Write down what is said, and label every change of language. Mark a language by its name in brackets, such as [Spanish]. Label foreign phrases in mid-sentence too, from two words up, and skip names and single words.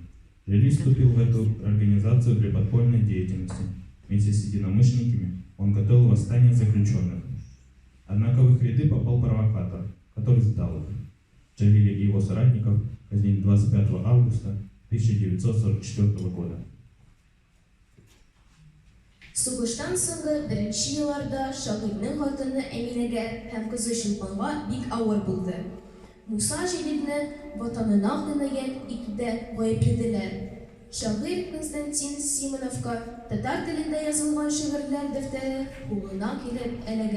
[Russian] Джалиль вступил в эту организацию для подпольной деятельности. Вместе с единомышленниками он готовил восстание заключенных. Однако в их ряды попал провокатор, который сдал их. Джалиля и его соратников казнили 25 августа 1944 года. [Tatar] Сугыштан соңгы беренче елларда шагыйрьнең хатыны Әминәгә һәм кызы Чулпанга бик авыр булды. Муса Җәлилне ватанына хыянәт итүдә гаепләделәр. Шагыйрь Константин Симоновка татар телендә язылган шигырьләр дәфтәре кулына килеп эләгә.